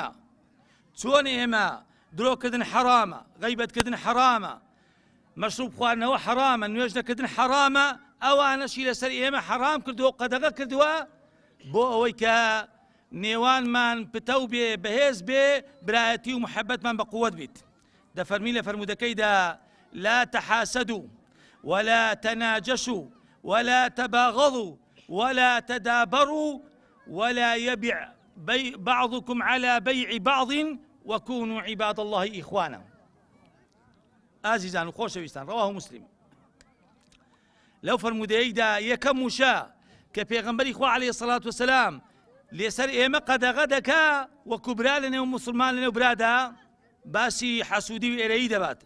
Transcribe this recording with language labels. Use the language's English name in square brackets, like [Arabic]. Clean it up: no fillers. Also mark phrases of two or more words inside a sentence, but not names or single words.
[Central Kurdish] چۆن ئێمە درۆکردن حەرامە، غەیبەتکردن حەرامە، مەشروب خواردنەوە حەرامە، نوێژنەکردن حەرامە، ئەوانەشی لەسەر ئێمە حەرام کردووە و قەدەغە کردووە بۆ ئەوەی کە نێوانمان پتە بێ بەهێز بێ برایەتی و محەبەتمان بە قووەت بیت. دەفەرمی لە فەرمودەکەیدا [Arabic] لا تحاسدوا ولا تناجشوا ولا تباغضوا ولا تدابروا ولا يبع بعضكم على بيع بعض وكونوا عباد الله إخوانا. [Central Kurdish] ئازیزان و خۆشەویستان، [Arabic] ڕەواه مسلم. [Central Kurdish] لەو فەرمودەیەیدا یەکەم وشە کە پێغەمبەری خوا [Arabic] عەلەیهی سەڵات وەسەلام [Central Kurdish] لێسەر ئێمە قەدەغە دەکا وەکو برا لەنێو مسلمان لەنێو برادا باسی حەسوودی و ئێرەیی دەبات.